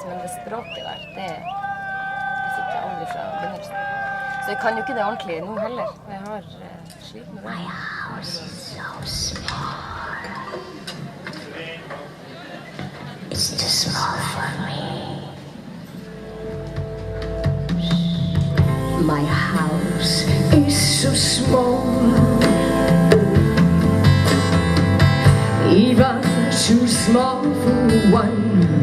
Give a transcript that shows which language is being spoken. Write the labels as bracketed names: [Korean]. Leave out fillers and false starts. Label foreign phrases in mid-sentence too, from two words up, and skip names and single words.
[Norwegian] Men det språket der, det fikk jeg aldri fra begynnelsen. Så jeg kan jo ikke det ordentlig nå heller. Jeg har slitt med det. [English] My house is so small. It's too small for me. My house is so small. Even too small for one.